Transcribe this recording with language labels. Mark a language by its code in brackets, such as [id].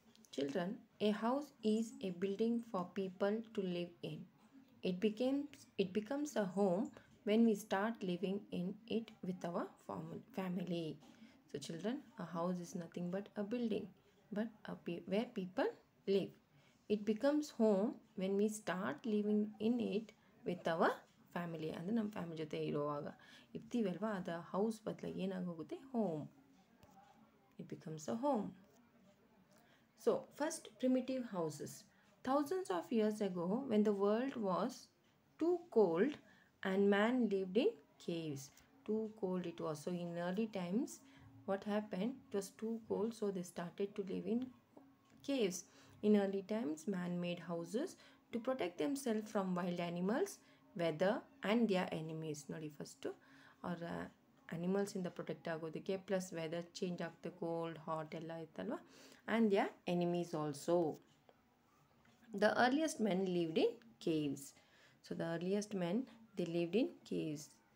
[en] Children, a house is a building for people to live in. It becomes a home when we start living in it with our family. So children, a house is nothing but a building, but where people live. It becomes home when we start living in it with our family [kn] ಅಂದರೆ ನಮ್ಮ family ಜೊತೆ ಇರುವಾಗ ಇರ್ತೀವಲ್ವ ಅದು house ಬದಲಾಗಿ ಏನಾಗೋಗುತ್ತೆ [en] Home it becomes a home. So, first primitive houses. Thousands of years ago, when the world was too cold and man lived in caves. Too cold it was. So, in early times, what happened? It was too cold, so they started to live in caves. In early times, man made houses to protect themselves from wild animals, weather, and their enemies. [kn] Nodi first, or animals ಇಂದ protect ಆಗೋದಕ್ಕೆ plus weather change ಆಗ್ತದೆ cold hot ಎಲ್ಲ ಇತ್ತಲ್ವ [en] And their enemies also. The earliest men lived in caves. So the earliest men they lived in caves.